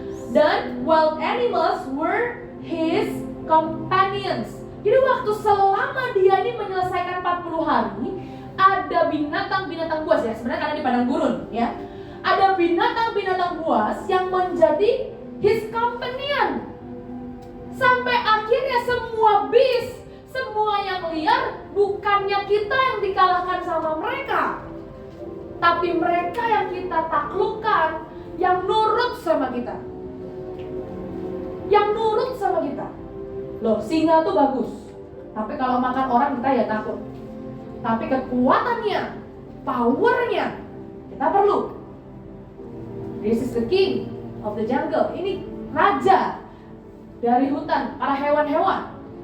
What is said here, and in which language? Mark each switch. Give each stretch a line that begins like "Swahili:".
Indonesian: Dan
English: wild animals were his companions.
Indonesian: Jadi waktu selama dia ini menyelesaikan 40 hari, ada binatang-binatang buas ya. Sebenarnya karena di padang gurun ya. Ada binatang-binatang buas yang menjadi
English: his companion.
Indonesian: Sampai akhirnya semua beast, semua yang liar, bukannya kita yang dikalahkan sama mereka, tapi mereka yang kita taklukkan, yang nurut sama kita. Yang nurut sama kita. Loh, singa tuh bagus, tapi kalau makan orang kita ya takut. Tapi kekuatannya, powernya, kita perlu.
English: This is the king of the jungle.
Indonesian: Ini raja dari hutan, para hewan-hewan.